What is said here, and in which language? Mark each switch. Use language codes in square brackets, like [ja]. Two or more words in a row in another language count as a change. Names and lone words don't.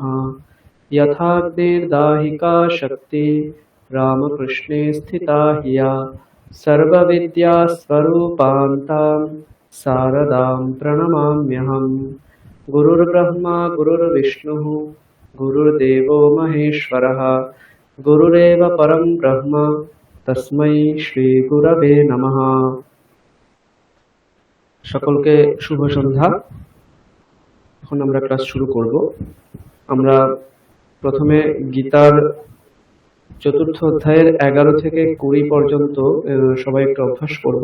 [sa] यथाग्निर्दाहिका शक्ति रामकृष्णे स्थिता ह्या सर्वविद्यास्वरूपान्तां शारदां प्रणमाम्यहम्। गुरुर्ब्रह्मा गुरुर्विष्णुः गुरुर्देवो महेश्वरः गुरुरेव परं ब्रह्म तस्मै श्रीगुरवे नमः। [bn] সকলকে শুভ সন্ধ্যা। এখন আমরা ক্লাস শুরু করব। আমরা প্রথমে গীতার চতুর্থ অধ্যায়ের 11 থেকে 20 পর্যন্ত সবাই একটু অভ্যাস করব।